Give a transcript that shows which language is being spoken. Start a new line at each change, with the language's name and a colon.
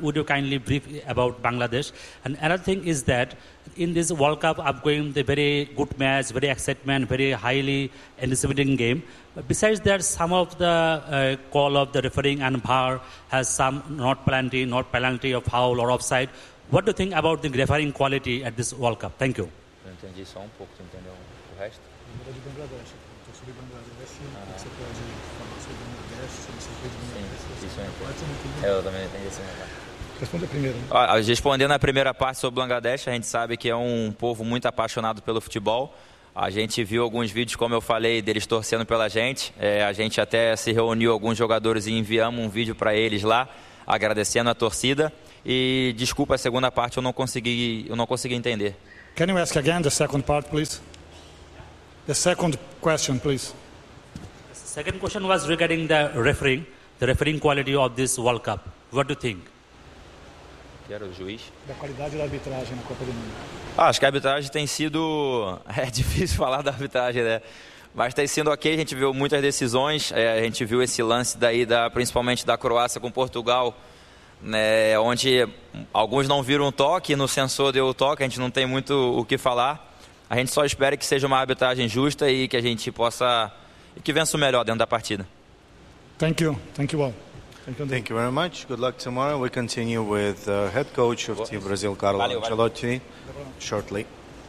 English: Would you kindly brief about Bangladesh? And another thing is that in this World Cup upcoming, the very good match, very excitement, very highly anticipating game. But besides that, some of the call of the refereeing and VAR has some not penalty or foul or offside. What do you think about the refereeing quality at this World Cup? Thank you.
Portuguese: Eu entendi só um pouco, tu entendeu o resto? Responde a primeira. Respondendo a primeira parte sobre Bangladesh, a gente sabe que é um povo muito apaixonado pelo futebol. A gente viu alguns vídeos, como eu falei, deles torcendo pela gente. É, a gente até se reuniu alguns jogadores e enviamos um vídeo para eles lá, agradecendo a torcida. E desculpa a segunda parte, eu não consegui entender.
English: Can you ask again the second part, please? The second question, please. The second question was regarding the refereeing quality of this World Cup. What do you think?
Portuguese: Que era o juiz? Da qualidade da arbitragem na Copa do Mundo. Ah, acho que a arbitragem tem sido difícil falar da arbitragem, né? Mas está sendo ok, a gente viu muitas decisões, a gente viu esse lance daí principalmente da Croácia com Portugal. Né, onde alguns não viram o toque, no sensor deu o toque, a gente não tem muito o que falar. A gente só espera que seja uma arbitragem justa e que a gente possa. E que vença o melhor dentro da partida.
English: Thank you all. Thank you very much. Good luck tomorrow. We continue with the head coach of Team Brazil, Carlo Ancelotti, shortly.